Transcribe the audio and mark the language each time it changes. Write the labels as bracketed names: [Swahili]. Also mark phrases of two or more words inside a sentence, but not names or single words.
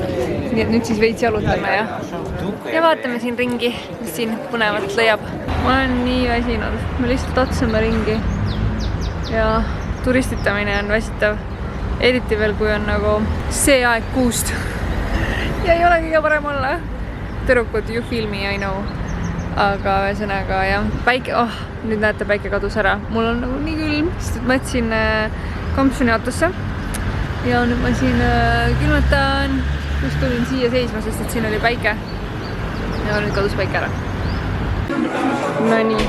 [Estonian] Nii et nüüd siis veits jalutame ja vaatame siin ringi, mis siin põnevat leiab. Ma olen nii väsinud, me lihtsalt otsame ringi. Ja turistitamine on väsitav. Eriti veel, kui on nagu see aeg kuust. Ja ei ole kõige parem olla. Tüdrukud, [English] you feel me, I know. [Estonian] Aga ühesõnaga, jah, päike, nüüd näete, päike kadus ära. Mul on nagu nii külm, sest ma jätsin kampsuni autosse. Ja nüüd ma siin külmetan. Just tulin siia seisma, sest et siin oli päike. Ja nüüd kadus päike ära. No nii.